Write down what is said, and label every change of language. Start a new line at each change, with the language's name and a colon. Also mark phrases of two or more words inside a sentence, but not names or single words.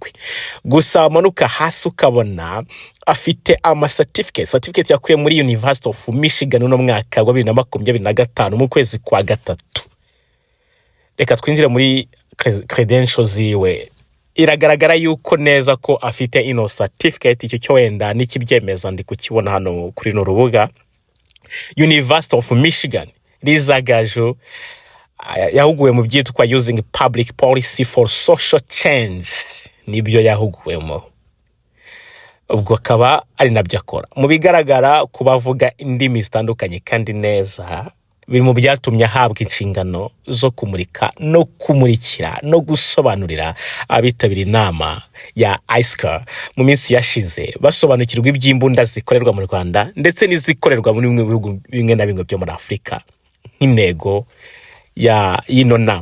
Kinyarwanda: Gusa amanuka hasi ukabona afite certificate yakuye muri University of Michigan no mwaka wa 2025 mu kwezi kwa gatatu. Reka twinjire muri credentials ziwe. Iragaragara yuko neza ko afite ino certificate. Icyo cyo wenda n'ikibyemeza ndi kukibona hano kuri no rubuga. University of Michigan, Liza Gaju yahuguwe mu byitwa
English: using public policy for social change,
Kinyarwanda: nibyo yahuguwemo. Ubwo akaba ari nabyo akora. Mu bigaragara kubavuga indimi zitandukanye kandi neza, biri mu byatumye ahabwa inshingano zo kumurika no kumurikira no gusobanurira abitabira inama ya ISCA mu minsi yashize, basobanukirwa iby'imbunda zikorerwa mu Rwanda ndetse n'izikorerwa muri bihugu bimwe na bimwe byo muri Afurika nk'intego y'ino nama.